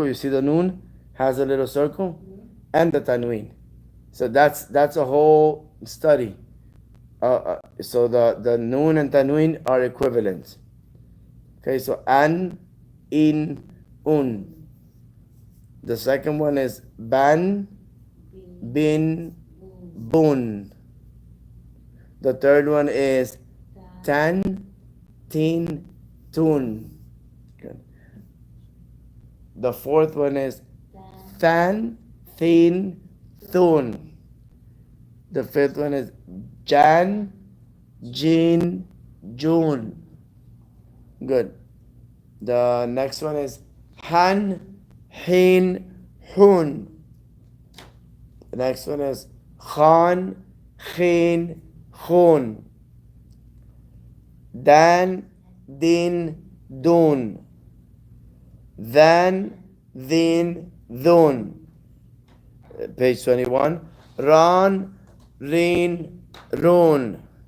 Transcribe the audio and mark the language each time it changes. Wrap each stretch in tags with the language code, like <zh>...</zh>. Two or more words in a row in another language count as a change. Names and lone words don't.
<en>You see the noon has a little circle, and the tanween. So that's a whole study. So the noon and tanween are equivalent. Okay, so</en> <ar>an, in, un.</ar> <en>The second one is</en> <ar>ban, bin, bun.</ar> <en>The third one is</en> <ar>tan, tin, tun.</ar> <en>Good. The fourth one is than,</en> <ar>thin, thun.</ar> <en>The fifth one is</en> <ar>jan, jin, june.</ar> <en>Good. The next one is</en> <ar>han, hin, hun.</ar> <en>The next one is</en> <ar>khan, khin, khun. Dan, din, dun. Than, din, dun. Page 21. Ran, rin, run.</ar>